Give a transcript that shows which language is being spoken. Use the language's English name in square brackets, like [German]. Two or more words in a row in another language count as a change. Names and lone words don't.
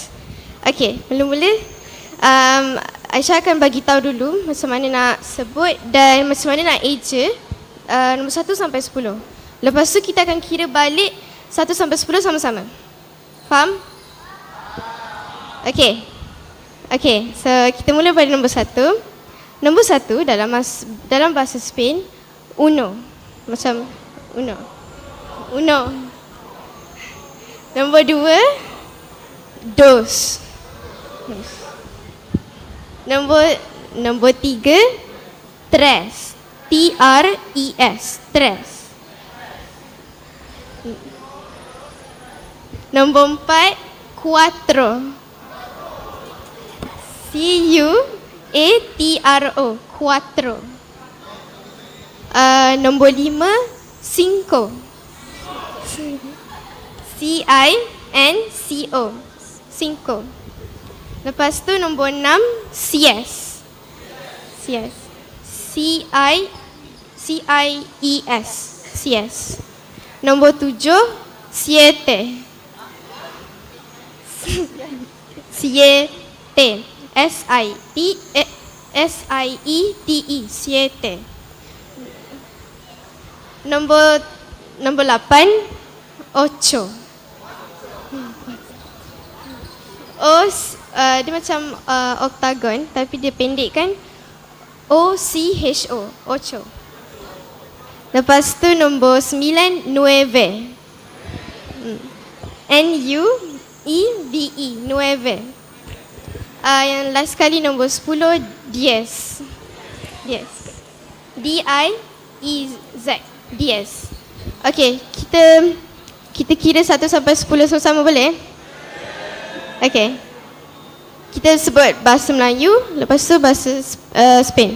[Malay] Okey, mula-mula Aisyah akan bagi tahu dulu macam mana nak sebut dan macam mana nak eja nombor 1 sampai 10. Lepas tu kita akan kira balik 1 sampai 10 sama-sama. Faham? Okey. Okey, so kita mula pada nombor 1. Nombor 1 dalam bahasa Spain, [Spanish] uno. [Malay] Macam uno. Uno. Nombor 2, dos. Nombor 3, tres. T-R-E-S, tres. Nombor 4, cuatro. [Spanish] C-U-A-T-R-O, cuatro. [Malay] Nombor 5, cinco. [Spanish] C-I-N-C-O, cinco. [Malay] Lepas tu nombor 6, sies. [Spanish] Sies. C-I-E-S, CS. [Malay] Nombor 7, [Spanish] siete. Siete. S-I-E-T-E. Siete. [Malay] Nombor 8, ocho. Dia macam oktagon tapi dia pendek kan. [Spanish] O-C-H-O. Ocho. [Malay] Lepas tu nombor 9, [Spanish] nueve. N-U-E-V-E. Nueve. [Malay] Yang last kali nombor 10, [Spanish] diez. Diez. D-I-E-Z. Diez. [Malay] Okey, kita kira 1 sampai 10 sama-sama boleh? Okey. Kita sebut bahasa Melayu, lepas tu bahasa Spain.